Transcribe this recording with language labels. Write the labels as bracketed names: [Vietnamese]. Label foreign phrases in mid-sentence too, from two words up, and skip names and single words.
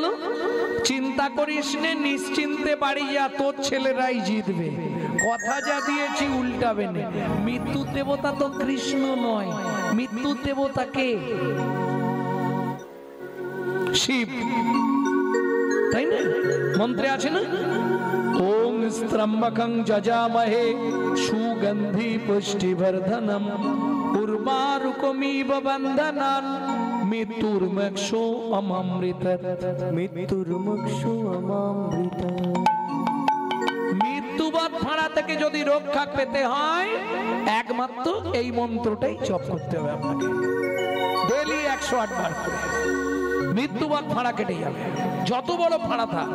[Bangla] চিন্তা করিস নে, নিশ্চিন্তে বাড়ি যা, তোর ছেলেরাই জিতবে। কথা যা দিয়েছি উল্টাবে না। মৃত্যুর দেবতা তো কৃষ্ণ নয়, মৃত্যুর দেবতা কে? শিব, তাই না? মন্ত্রে আছে না, [Sanskrit] ওম त्र्यंबकं यजामहे सुगंधि पुष्टिवर्धनम उर्वारुकमिव बंधनान् मृत्युर्मोक्षो अमृतत्। মৃত্যুর্মোক্ষো অমৃত। [Bangla] মৃত্যুবৎ ফাঁড়া থেকে যদি রক্ষা পেতে হয় একমাত্র এই মন্ত্রটাই জপ করতে হবে আপনাকে ডেইলি 108 বার করে। মৃত্যুবৎ ফাঁড়া কেটে যাবে যত বড় ফাঁড়া থাক।